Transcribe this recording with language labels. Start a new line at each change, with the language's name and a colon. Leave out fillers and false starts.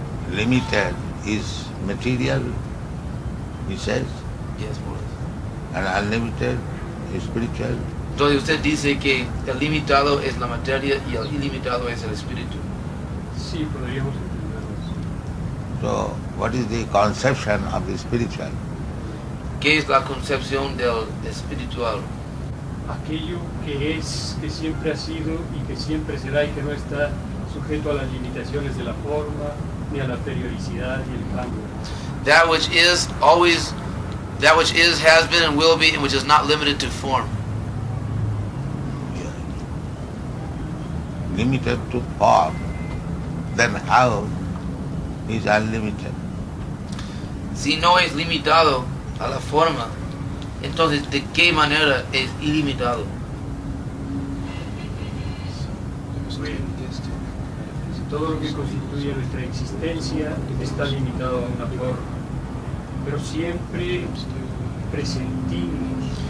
English: limited is material, he says, Yes, more or less. and unlimited is spiritual.
Spanish: Entonces usted dice que el limitado es la materia y el ilimitado es el espíritu. Sí, podríamos entenderlo así.
English: So, what is the conception of the spiritual?
Spanish: ¿Qué es la concepción del espiritual? Aquello que es, que siempre ha sido y que siempre será y que no está sujeto a las limitaciones de la forma ni a la periodicidad y el cambio.
English: That which is always, that which is, has been, and will be, and which is not limited to form. Limited to form, then how is unlimited?
Spanish: Si no es limitado a la forma, entonces ¿de qué manera es ilimitado? Todo lo que constituye nuestra existencia está limitado a una forma, pero siempre presentimos.